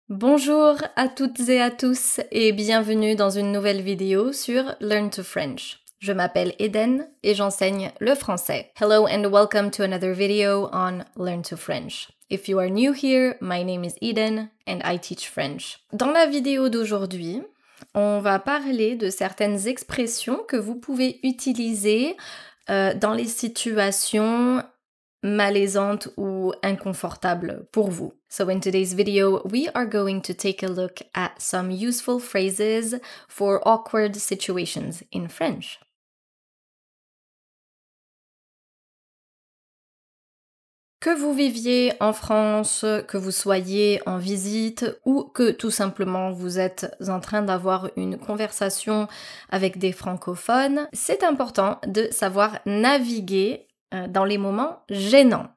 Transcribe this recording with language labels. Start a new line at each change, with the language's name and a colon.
French: Bonjour à toutes et à tous et bienvenue dans une nouvelle vidéo sur Learn to French. Je m'appelle Eden et j'enseigne le français.
English: Hello and welcome to another video on Learn to French. If you are new here, my name is Eden and I teach French.
French: Dans la vidéo d'aujourd'hui, on va parler de certaines expressions que vous pouvez utiliser dans les situations malaisantes ou inconfortables pour vous.
English: So in today's video, we are going to take a look at some useful phrases for awkward situations in French.
French: Que vous viviez en France, que vous soyez en visite ou que tout simplement vous êtes en train d'avoir une conversation avec des francophones, c'est important de savoir naviguer dans les moments gênants.